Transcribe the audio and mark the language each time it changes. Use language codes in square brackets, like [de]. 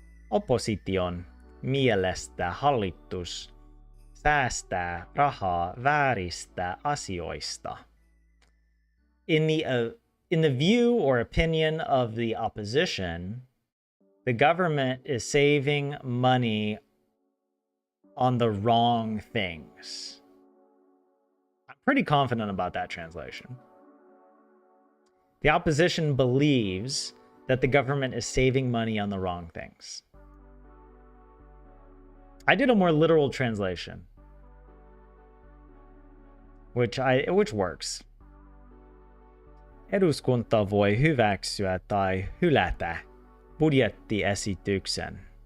[fi] Opposition mielestä hallitus säästää rahaa vääristä asioista. [en] In the view or opinion of the opposition, the government is saving money on the wrong things. I'm pretty confident about that translation. The opposition believes that the government is saving money on the wrong things. I did a more literal translation, which works. [fi] Eduskunta voi hyväksyä tai hylätä budjettiesityksen.